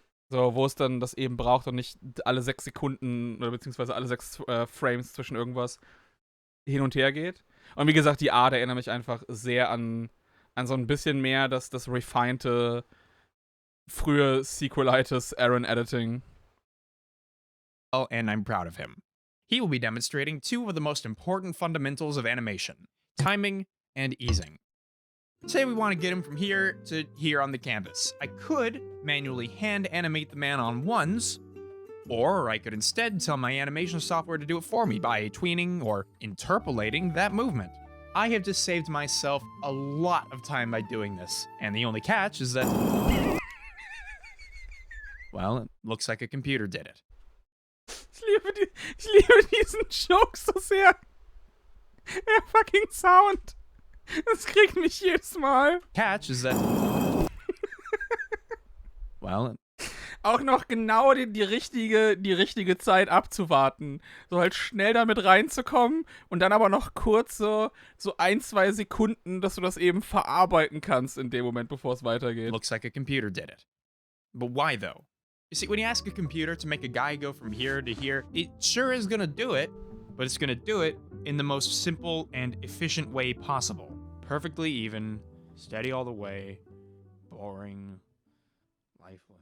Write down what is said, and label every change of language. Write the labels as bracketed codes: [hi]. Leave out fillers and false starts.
[de] So, wo es dann das eben braucht und nicht alle 6 Sekunden oder beziehungsweise alle 6 Frames zwischen irgendwas hin und her geht. Und wie gesagt, die Art erinnert mich einfach sehr an so ein bisschen mehr das refinete frühe Sequelitis Aaron Editing. [en] Oh, and I'm proud of him. He will be demonstrating 2 of the most important fundamentals of animation, timing and easing. Say we want to get him from here to here on the canvas. I could manually hand animate the man on 1s, or I could instead tell my animation software to do it for me by tweening or interpolating that movement. I have just saved myself a lot of time by doing this, and the only catch is that... Well, it looks like a computer did it. [de] Ich liebe diesen Joke so sehr. Der fucking Sound. Das kriegt mich jedes Mal. [en] Catch is that... well, [de] Auch noch genau die richtige Zeit abzuwarten. So halt schnell damit reinzukommen und dann aber noch kurz so 1-2 Sekunden, dass du das eben verarbeiten kannst in dem Moment, bevor es weitergeht. [en] looks like a computer did it. But why, though? You see, when you ask a computer to make a guy go from here to here, it sure is gonna do it, but it's gonna do it in the most simple and efficient way possible. Perfectly even, steady all the way, boring, lifeless.